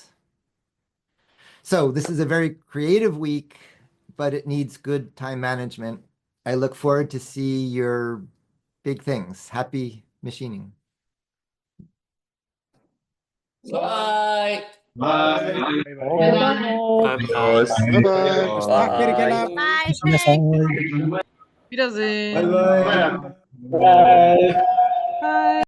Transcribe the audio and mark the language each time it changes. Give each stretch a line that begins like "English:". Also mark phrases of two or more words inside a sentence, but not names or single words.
English: So this is a very creative week, but it needs good time management. I look forward to see your big things. Happy machining. Bye. Bye. Bye. Bye.
Icelandic: Takk fyrir Kjella.
English: Bye, thanks.
German: Wiedersehen.
English: Bye. Bye. Bye.